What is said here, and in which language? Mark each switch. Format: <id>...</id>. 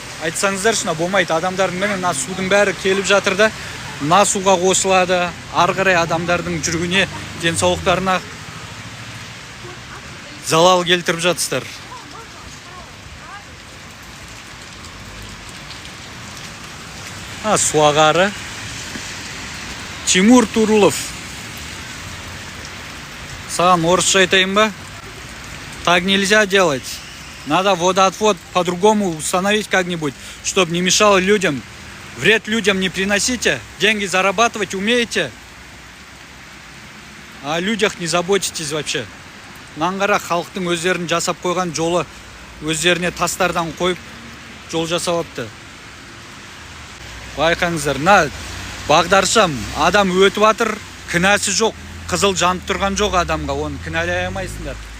<kk>Айтсаңыздар шына болмайды, адамдардың менен судың бәрі келіп жатыр да, суға қосылады, ары қарай адамдардың жүргіне, денсаулықтарына залал келтіріп жатсыздар. Суағары Тимур Турулов. Саған орысша айтайын ба?</kk> <ru>Так нельзя делать. Надо водоотвод по-другому установить как-нибудь, чтобы не мешало людям. Вред людям не приносите. Деньги зарабатывать умеете, а о людях не заботитесь вообще.</ru> <kk>Наңғара халықтың өздерін жасап қойған жолы, өздеріне тастардан қойып жол жасапты. Байқаңыздар, бағдаршам адам өтіп атыр, кінәсі жоқ, қызыл жанып тұрған жоқ адамға, оны кінәлай алмайсыңдар.</kk>